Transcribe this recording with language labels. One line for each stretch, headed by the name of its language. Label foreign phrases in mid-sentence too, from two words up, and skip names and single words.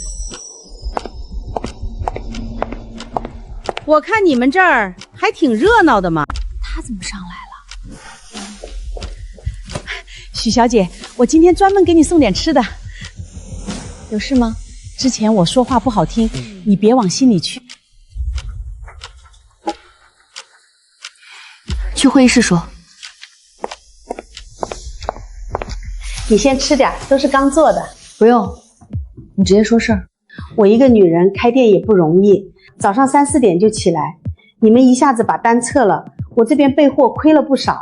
Chinese: 我看你们这儿还挺热闹的嘛。她怎么上来了？许小姐，我今天专门给你送点吃的。有事吗？之前我说话不好听，你別往心裡去。去會議室說。你先吃點，都是剛做的。不用，你直接說事兒。我一個女人開店也不容易，早上3、4點就起來，你們一下子把單撤了，我這邊備貨虧了不少。